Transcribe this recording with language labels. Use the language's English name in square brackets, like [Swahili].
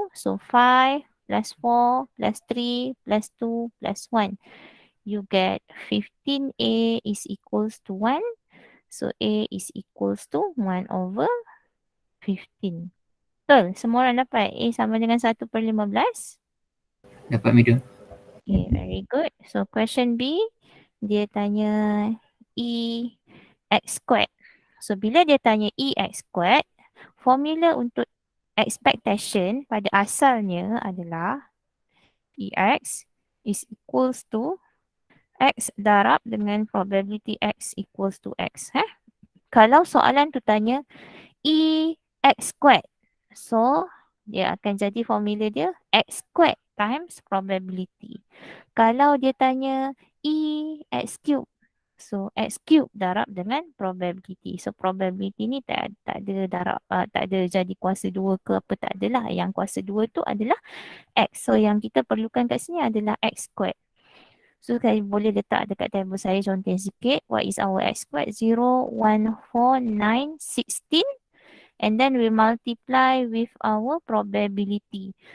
[English] So, 5 plus 4 plus 3 plus 2 plus 1. You get 15A is equals to 1. So, A is equals to 1 over 15. [Malay] Betul? Semua orang dapat A sama dengan 1 per 15? Dapat, Madam. [English] Okay, very good. So, question B, [Malay] dia tanya [English] E x squared. [Malay] So, bila dia tanya E x squared, formula untuk expectation pada asalnya adalah [English] EX is equals to X [Malay] darab dengan [English] probability X equals to X. [Malay] Kalau soalan tu tanya E X squared, so dia akan jadi formula dia X squared [English] times probability. [Malay] Kalau dia tanya E X cube, so X cube darab dengan probability. So probability ni tak ada darab, tak ada jadi kuasa 2 ke apa, tak adalah. Yang kuasa 2 tu adalah X. So yang kita perlukan kat sini adalah X squared. So saya boleh letak dekat table saya contoh sikit. [English] What is our x squared? 0, 1, 4, 9, 16. And then we multiply with our probability.